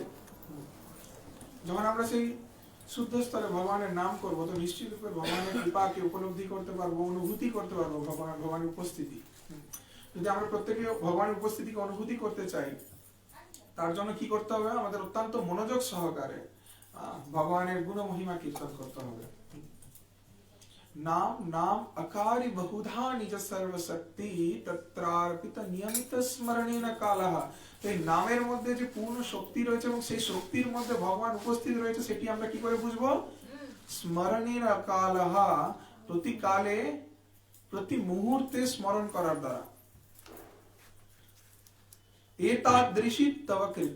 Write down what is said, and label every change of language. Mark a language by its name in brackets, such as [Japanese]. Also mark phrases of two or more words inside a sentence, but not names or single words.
[Bangla] যখন আমরা সেই শুদ্ধ স্তরে ভগবানের নাম করবো তো নিশ্চিত রূপে ভগবানের কৃপাকে উপলব্ধি করতে পারবো, অনুভূতি করতে পারবো ভগবানের উপস্থিতি। যদি আমরা প্রত্যেকে ভগবানের উপস্থিতিকে অনুভূতি করতে চাই, তার জন্য কি করতে হবে? আমাদের অত্যন্ত মনোযোগ সহকারে ভগবানের গুণ মহিমা কীর্তন করতে হবে। [Sanskrit] नाम नाम अकारि बहुधा निज सर्वशक्ति तत्रार्पित नियमित स्मरणेन कालः। [Bangla] এই নামের মধ্যে যে পূর্ণ শক্তি রয়েছে এবং সেই শক্তির মধ্যে ভগবান উপস্থিত রয়েছে সেটি আমরা কি করে বুঝবো? [Sanskrit] স্মরণেন কালः, [Bangla] প্রতি কালে প্রতি মুহূর্তে স্মরণ করার দ্বারা। [Sanskrit] এতাদৃশী তব কৃপা।